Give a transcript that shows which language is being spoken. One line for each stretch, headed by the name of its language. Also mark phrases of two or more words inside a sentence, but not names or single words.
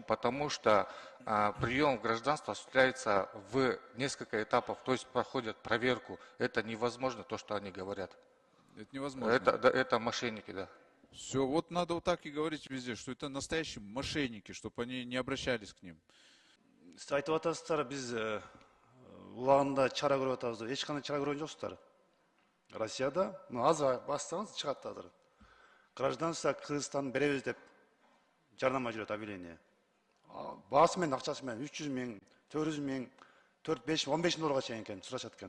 Russian: Потому что прием в гражданство осуществляется в несколько этапов, то есть проходят проверку. Это невозможно, то, что они говорят. Это невозможно. Это мошенники, да. Все, вот надо вот так и говорить везде, что это настоящие мошенники, чтобы они не обращались к ним.
Kyrgyz: Сиз айтып атасыздар, биз улагында чара көрүп атабыз деп. Эч кандай чара көргөн жоксуздар. Россияда, азыр бассаңыз чыгат азыр. Гражданство Кыргызстан беребиз деп жарнама жүрөт, объявление. Баасы менен акчасы менен 300 миң, 400 миң, 4-5, 15 долларга чейин экен сурашат экен.